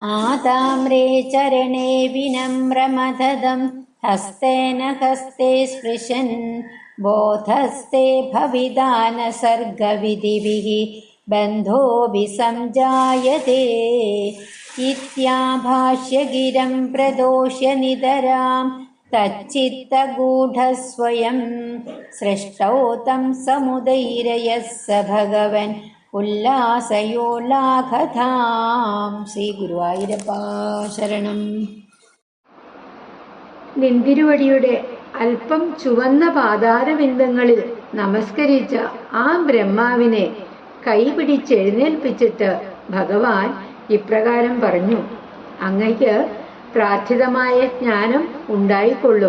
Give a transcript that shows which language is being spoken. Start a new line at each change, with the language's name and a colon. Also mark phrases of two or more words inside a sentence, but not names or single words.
Sanskrit: आताम्रे चरणे विनम्रमददं हस्तेन हस्ते स्पृशन् बोधस्ते भविदानसर्गविधिभिः बन्धोऽपि संजायते इत्याभाष्य गिरं प्रदोष्य नितरां तच्चित्तगूढस्वयं सृष्टौ तं समुदैरयः स भगवन् ഉല്ലാസയോല്ലാഖതാം.
Malayalam: ശ്രീ ഗുരുവായൂരപ്പ ശരണം. നിന്തിരുവടിയുടെ അല്പം ചുവന്ന പാതാരബിന്ദങ്ങളിൽ നമസ്കരിച്ച ആ ബ്രഹ്മാവിനെ കൈപിടിച്ചെഴുന്നേൽപ്പിച്ചിട്ട് ഭഗവാൻ ഇപ്രകാരം പറഞ്ഞു: അങ്ങയ്ക്ക് പ്രാർത്ഥിതമായ ജ്ഞാനം ഉണ്ടായിക്കൊള്ളും.